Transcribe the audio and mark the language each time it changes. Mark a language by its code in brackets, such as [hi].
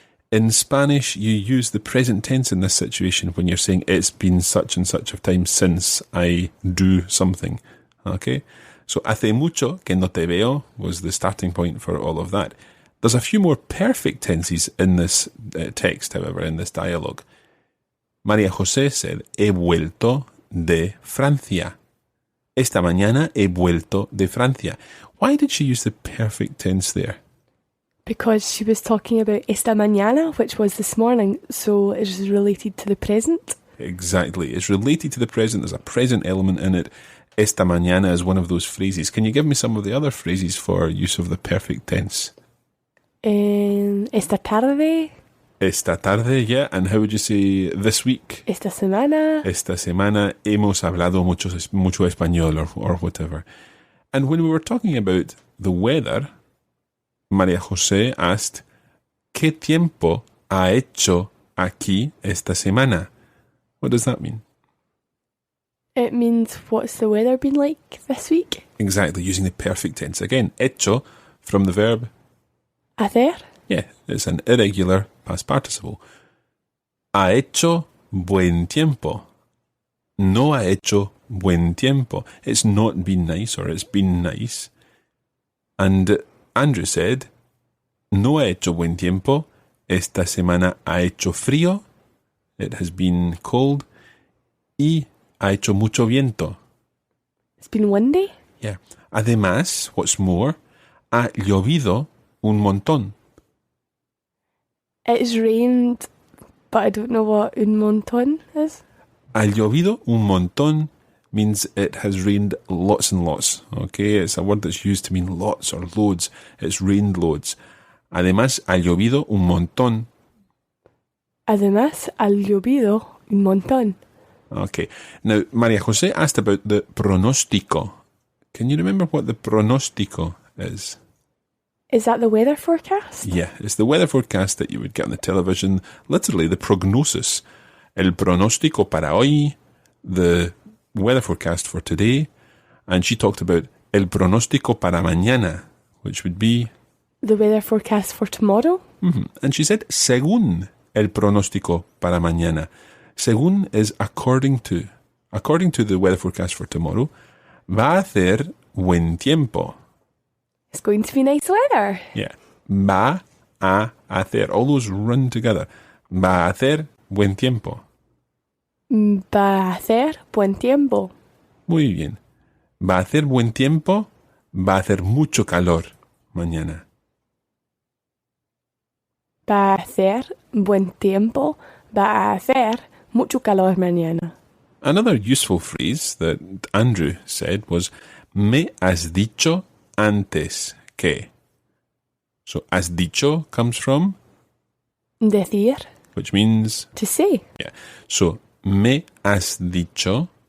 [en] In Spanish, you use the present tense in this situation when you're saying it's been such and such of time since I do something. Okay? So, [es] hace mucho que no te veo [en] was the starting point for all of that. There's a few more perfect tenses in this text, however, in this dialogue. [es] María-José said, he vuelto de Francia. Esta mañana he vuelto de Francia. [en] Why did she use the perfect tense there? Because she was talking about [es] esta mañana, [en] which was this morning, so it is related to the present. Exactly. It's related to the present. There's a present element in it. [es] Esta mañana [en] is one of those phrases. Can you give me some of the other phrases for use of the perfect tense? [es] Esta tarde. Esta tarde, yeah. [en] And how would you say this week? [es] Esta semana. Esta semana hemos hablado mucho español [en] or whatever. And when we were talking about the weather, María-José asked, [es] ¿Qué tiempo ha hecho aquí esta semana? [en] What does that mean? It means what's the weather been like this week? Exactly, using the perfect tense. Again, hecho from the verb [es] hacer. [en] Yeah, it's an irregular past participle. [es] Ha hecho buen tiempo. No ha hecho buen tiempo. [en] It's not been nice or it's been nice. And Andrew said, [es] no ha hecho buen tiempo. Esta semana ha hecho frío. [en] It has been cold. [es] Y ha hecho mucho viento. [en] It's been windy. [es] Yeah. Además, [en] what's more, [es] Ha llovido un montón. [en] It's rained, but I don't know what un montón is. [es] Ha llovido un montón [en] means it has rained lots and lots. Okay, it's a word that's used to mean lots or loads. It's rained loads. [es] Además, ha llovido un montón. Además, ha llovido un montón. [en] Okay. Now, María-José asked about the pronóstico. Can you remember what the pronóstico is? Is that the weather forecast? Yeah, it's the weather forecast that you would get on the television. Literally, the prognosis. [es] El pronóstico para hoy, [en] the weather forecast for today. And she talked about el pronóstico para mañana, which would be... The weather forecast for tomorrow? Mm-hmm. And she said, [es] según el pronóstico para mañana. [en] Según is according to. According to the weather forecast for tomorrow, [es] va a hacer buen tiempo. [en] It's going to be nice weather. Yeah. [es] Va a hacer. [en] All those run together. [es] Va a hacer buen tiempo. Va a hacer buen tiempo. Muy bien. Va a hacer buen tiempo. Va a hacer mucho calor mañana. Va a hacer buen tiempo. Va a hacer mucho calor mañana. [en] Another useful phrase that Andrew said was, [es] me has dicho antes que. [en] So, has dicho comes from? [es] Decir. [en] Which means? To say. [es] Yeah. So, me has dicho.